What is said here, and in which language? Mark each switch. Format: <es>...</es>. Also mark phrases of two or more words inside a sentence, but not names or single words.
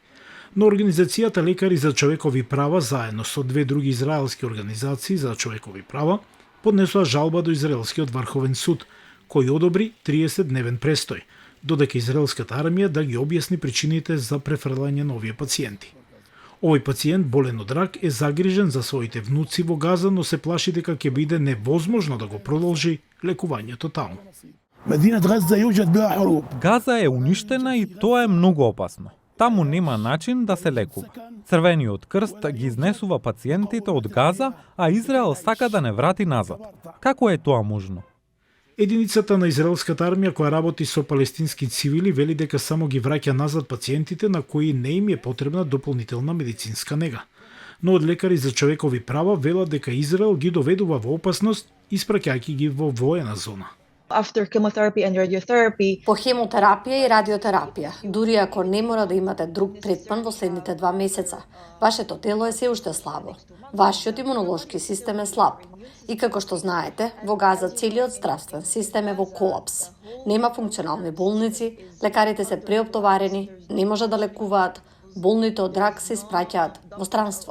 <mk>Но Организацијата Лекари за човекови права заедно со две други израелски организации за човекови права поднесоа жалба до Израелскиот врховен суд, кој одобри 30-дневен престој, додека израелската армија да ги објасни причините за префрлање на овие пациенти. Овој пациент болен од рак е загрижен за своите внуци во Газа, но се плаши дека ќе биде невозможно да го продолжи лекувањето таму.</mk> <ar>مدينة غزة يوجد بها حروب.</ar> <mk>Газа е уништена и тоа е многу опасно. Таму нема начин да се лекува. Црвениот крст ги изнесува пациентите од Газа, а Израел сака да не врати назад. Како е тоа можно? Единицата на израелската армија која работи со палестински цивили вели дека само ги враќа назад пациентите на кои не им е потребна дополнителна медицинска нега. Но од лекари за човекови права велат дека Израел ги доведува во опасност, испраќајќи ги во воена зона.</mk> <en>After chemotherapy and radiotherapy,</en> <mk>По хемотерапија и радиотерапија, дури ако не мора да имате друг третман во следните 2 месеца, вашето тело е се уште слабо. Вашиот имунолошки систем е слаб. И како што знаете, во Газа целиот здравствен систем е во колапс. Нема функционални болници, лекарите се преоптоварени, не може да лекуваат, болните од рак се испраќаат во странство.</mk>